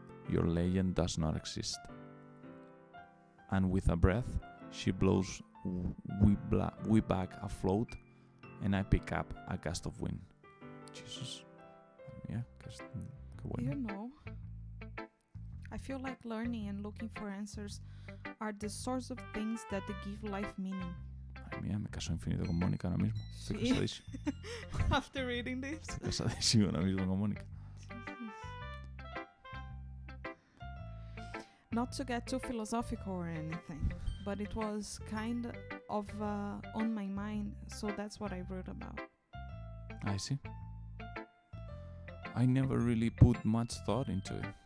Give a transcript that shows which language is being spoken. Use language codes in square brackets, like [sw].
[en] Your legend does not exist. And with a breath, she blows we back afloat, and I pick up a gust of wind. Jesus. Yeah, [es] qué bueno. [en] You know, I feel like learning and looking for answers are the sorts of things that give life meaning. [es] Ay, mía, me caso infinito con Mónica ahora mismo. Estoy Sí. casadísimo. [en] After reading this. [es] Estoy casadísimo ahora mismo con Mónica. [en] Not to get too philosophical or anything, but it was kind of on my mind, so that's what I wrote about. I see. I never really put much thought into it.